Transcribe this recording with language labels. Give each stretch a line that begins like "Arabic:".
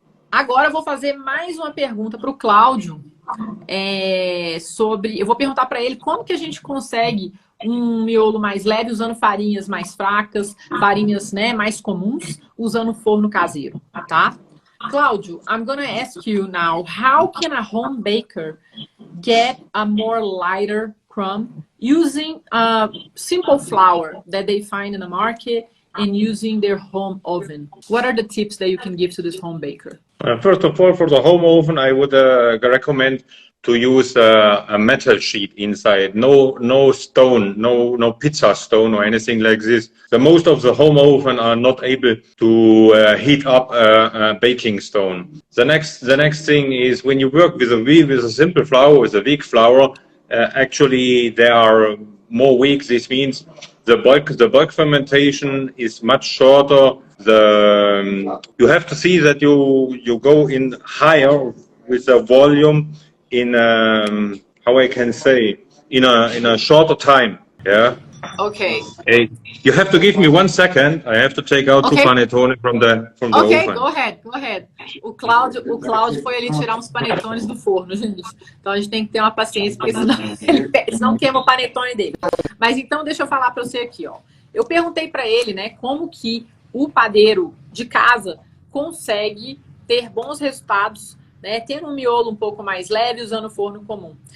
Portuguese: Agora eu vou fazer mais uma pergunta para o Cláudio. Eu vou perguntar para ele como que a gente consegue um miolo mais leve usando farinhas mais fracas, farinhas, né, mais comuns, usando forno caseiro, tá?
English: Cláudio, I'm gonna ask you now, how can a home baker get a more lighter crumb using a simple flour that they find in the market and using their home oven? What are the tips that you can give to this home baker? First of all, for the home oven, I would recommend to use a metal sheet inside, no stone, no pizza stone or anything like this. The most of the home oven are not able to heat up a baking stone. The next thing is, when you work with a simple flour, with a weak flour, actually there are more weeks. This means the bulk fermentation is much shorter you have to see that you go in higher with the volume in how I can say in a shorter time. Yeah. Ok. Hey, you have to give me 1 second. I have to take out two Ok. panettone from the Ok, oven. go ahead, go ahead.
Portuguese: O Cláudio foi ali tirar uns panetones do forno, gente. Então a gente tem que ter uma paciência, porque senão, senão queima o panetone dele. Mas então deixa eu falar para você aqui, ó. Eu perguntei para ele, né, como que o padeiro de casa consegue ter bons resultados, né, tendo um miolo um pouco mais leve usando o forno comum.